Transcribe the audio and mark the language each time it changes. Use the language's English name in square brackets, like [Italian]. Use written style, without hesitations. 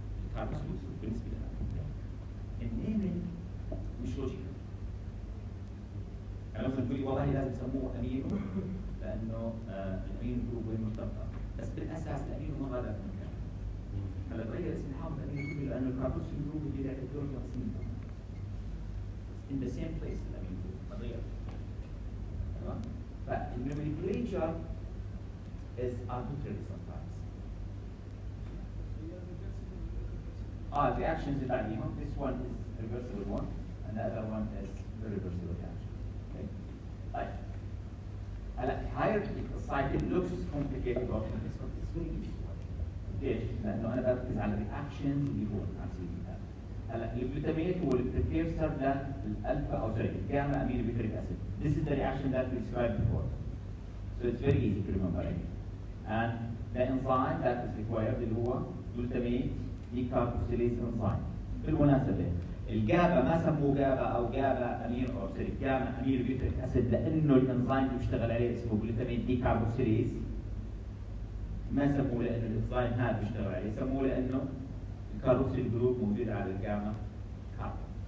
[Arabic] الكاربوكسيل بالنسبة لنا. النيمين مش لوجيكال. يعني لو تقول لي والله لازم يسموه أمينو لأنه الأمينو جروب وين مرتبطة. بس بالأساس الأمينو ما غادر في مكان. هلا تغير اسم الحامض الأمينو جروب لأنه الكاربوكسيل جروب اللي له دور تقسيم. [English] in the same place [Arabic] الأمينو جروب ما غير. تمام؟ [English] فالnomenclature is arbitrary sometimes. [Arabic] Reactions اللي بعديهم. [English] This one is reversible one, and the other one is irreversible reaction. [Arabic] Okay. طيب. [English] هلا hierarchy cycle looks complicated or complex, but it's very easy. [Arabic] ليش؟ لأنه أنا بركز على reactions اللي هو على سبيل المثال. هلا الجلوتاميت هو البريكيرسر للألفا أو سوري الجاما أمينو بيوتريك أسيد. [English] This is the reaction that we described before. So it's very easy to remember it. And the enzyme that is required [Arabic] اللي هو [English] glutamate decarboxylase enzyme. [Arabic] بالمناسبة الجابا ما سموه جابا أو جابا أمينو أو سوري جاما أمينو بيوتريك أسيد لأنه الانزيم اللي بيشتغل عليه اسمه glutamate decarboxylase. ما سموه لأنه الانزيم هذا بيشتغل عليه، سموه لأنه الكاربوكسيل جروب موجود على الجاما كاربون.